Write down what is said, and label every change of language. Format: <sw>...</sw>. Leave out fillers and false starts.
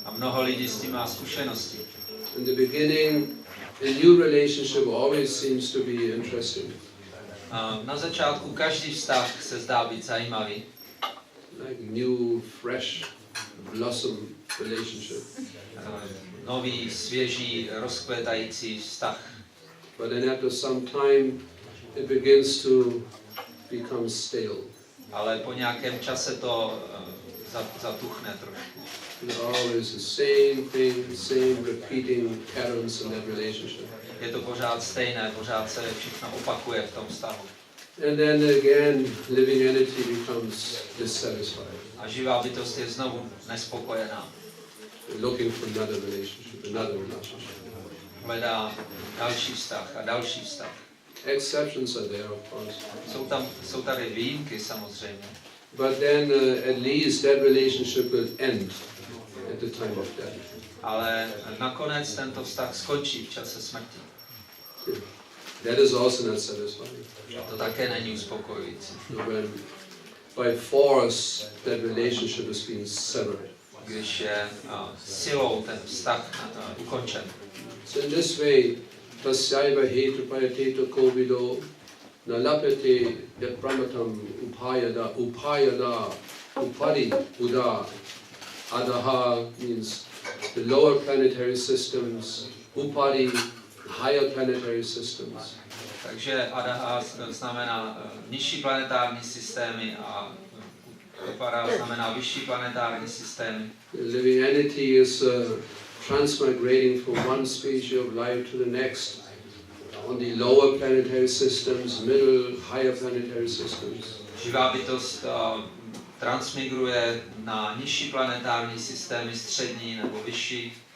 <cs>A mnoho lidí s tím má zkušenosti.</cs> <en>In the beginning, a new relationship always seems to be interesting.</en> <cs>Na začátku každý vztah se zdá být zajímavý.</cs> <en>Like new, fresh, blossom relationship.</en> <cs>Nový, svěží, rozkvětající vztah.</cs> <en>But then after some time, it begins to become stale.</en> <cs>Ale po nějakém čase to zatuchne trošku.</cs> <en>It's always the same thing, same repeating patterns in that relationship.</en> <cs>Je to pořád stejné, pořád se všechno opakuje v tom vztahu.</cs> <en>And then again, living entity becomes dissatisfied.</en> <cs>A živá bytost je znovu nespokojená.</cs> <en>Looking for another relationship.</en> <cs>Hledá další vztah a další vztah.</cs> <en>Exceptions are there, of course.</en> <cs>Jsou tady výjimky samozřejmě.</cs> <en>But then at least that relationship will end at the time of death.</en> <cs>Ale nakonec tento vztah skončí v čase smrti.</cs> <en>That is also not satisfying.</en> <cs>To také není uspokojující.</cs> <en>When by force that relationship is being severed.</en> <cs>Když je silou ten vztah ukončen.</cs> <en>So in this way,</en> <sa>tasyaiva hetu kovido nalapete yat brahmatam upayada upadi buddha.</sa> <en>Adaha means the lower planetary systems, upadi higher planetary systems.</en> <cs>Takže adaha znamená nižší planetární systémy a upada znamená vyšší planetární systémy.</cs> <en>Living entity is transmigrating from one species of life to the next on the lower planetary systems, middle, higher planetary systems.</en> <cs>Živá bytost transmigruje na nižší planetární systémy, střední nebo vyšší.</cs>